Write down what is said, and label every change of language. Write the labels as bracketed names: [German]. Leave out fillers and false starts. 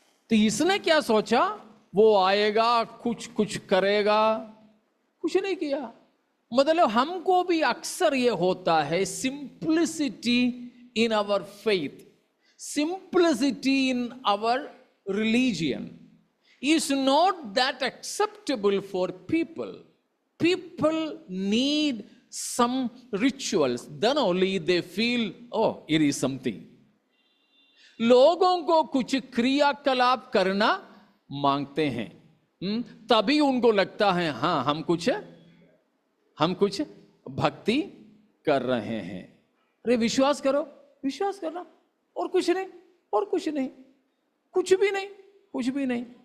[Hindi] तो इसने क्या सोचा, वो आएगा कुछ कुछ करेगा, कुछ नहीं किया। मतलब हमको भी अक्सर ये होता है, [English] Simplicity in our faith, simplicity in our religion is not that acceptable for people. People need some rituals, then only they feel, oh, it is something. [Hindi] लोगों को कुछ क्रियाकलाप करना मांगते हैं, तभी उनको लगता है हाँ हम कुछ भक्ति कर रहे हैं। अरे विश्वास करो, विश्वास करना, और कुछ नहीं, और कुछ नहीं, कुछ भी नहीं, कुछ भी नहीं।